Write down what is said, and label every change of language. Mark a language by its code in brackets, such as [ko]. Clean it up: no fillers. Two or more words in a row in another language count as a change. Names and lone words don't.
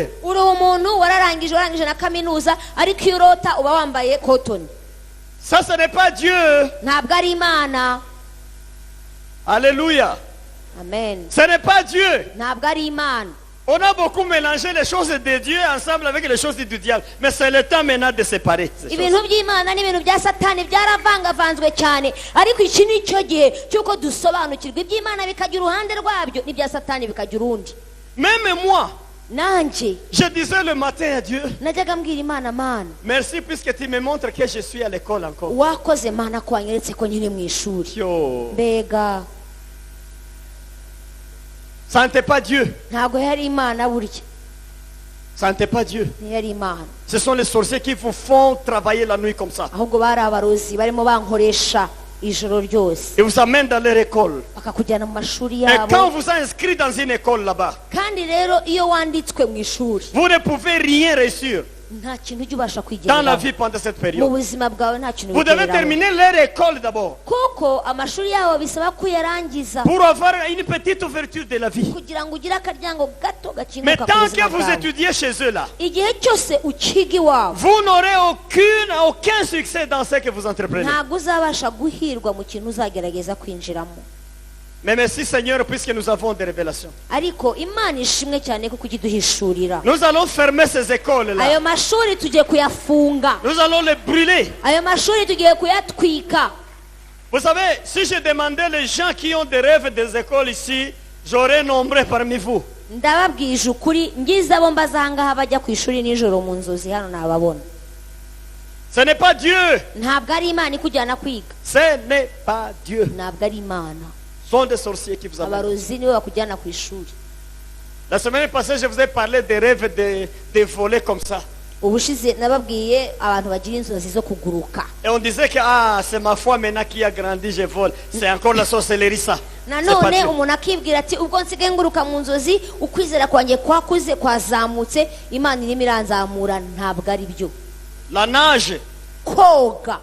[rw] Uri umuntu wararangije na kaminuza, ariko iyo urota uba wambaye cotton. [fr] Ça, ce n'est pas Dieu. [rw] Ntabwo ari Imana. [fr] Alléluia. amen. Ce n'est pas Dieu. [rw] Ntabwo ari imana. [fr] On a beaucoup mélangé les choses de Dieu ensemble avec les choses du diable. Mais c'est le temps maintenant de séparer ces choses. [rw] Ibintu by'Imana n'ibintu bya Satani byaravangavanzwe cyane, ariko iki ni cyo gihe cy'uko dusobanukirwa iby'Imana bikagira uruhande rwabyo n'ibya Satani bikagira urundi. [fr] Même moi, [rw] Nanjye [fr] je disais le matin à Dieu, [rw] najyaga mbwira Imana, Mana [fr] merci puisque tu me montres que je suis à l'école encore. [rw] wakoze Mana ko wanyeretse ko nkiri mu ishuri. Yo. Mbega [fr] Ça n'était pas Dieu. [rw] ntabwo yari Imana, burya [fr] Ça n'était pas Dieu. [rw] ntiyari Imana, [fr] Ce sont les sorciers qui vous font travailler la nuit comme ça. [rw] ahubwo bari abarozi barimo bankoresha ijoro ryose, [fr] Ils vous amènent dans leur école. [rw] bakakujyana mu mashuri [fr] Et quand [rw] yabo. [fr] on vous a inscrit dans une école là-bas, [rw] Kandi rero iyo wanditswe mu ishuri [fr] vous ne pouvez rien réussir [rw] nta kintu ujya ubasha [fr] dans la [rw] kwigereraho [fr] vie pendant cette [rw] mu [fr] période. [rw] buzima bwawe, nta kintu [fr] Vous devez [rw] wigeraho, [fr] terminer leur école d'abord [rw] kuko amashuri yabo bisaba kuyarangiza [fr] pour avoir une petite ouverture de la vie. [rw] kugira ngo ugire akaryango gato [fr] Mais [rw] gakinguka ku [fr] tant [rw] buzima [fr] que vous [rw] bwawe. [fr] étudiez chez eux là, [rw] Igihe cyose ukiga iwawe [fr] vous n'aurez aucun succès dans ce que vous entreprenez. [rw] ntabwo uzabasha guhirwa mu kintu uzagerageza kwinjiramo. [fr] Mais merci Seigneur puisque nous avons des révélations. [rw] Ariko Imana ishimwe cyane kuko ujya iduhishurira. [fr] Nous allons fermer ces écoles là. [rw] Ayo mashuri tugiye kuyafunga, [fr] Nous allons les brûler. [rw] ayo mashuri tugiye kuyatwika. [fr] Vous savez, si je demandais les gens qui ont des rêves des écoles ici, j'aurais nombré parmi vous. [rw] Ndababwije ukuri, ngize abo mbaza ahangaha bajya ku ishuri nijoro mu nzozi hano nababona. [fr] Ce n'est pas Dieu. [rw] Ntabwo ari Imana ikujyana kwiga, [fr] Ce n'est pas Dieu. [rw] ntabwo ari Imana. [fr] Ce sont des sorciers qui vous amènent. [rw] Abarozi nibo bakujyana ku ishuri. [fr] La semaine passée, je vous ai parlé des rêves de voler comme ça. [rw] Ubushize nababwiye abantu bagira inzozi zo kuguruka. [fr] Et on disait que c'est ma foi maintenant qui a grandi, je vole. C'est encore la sorcellerie ça. C'est pas [rw] Nanone [fr] Dieu. [rw] umuntu akibwira ati ubwo nsigaye nguruka mu nzozi ukwizera kwanjye kwakuze kwazamutse, Imana irimo iranzamura. Ntabwo ari byo. [fr] La nage [rw] Koga,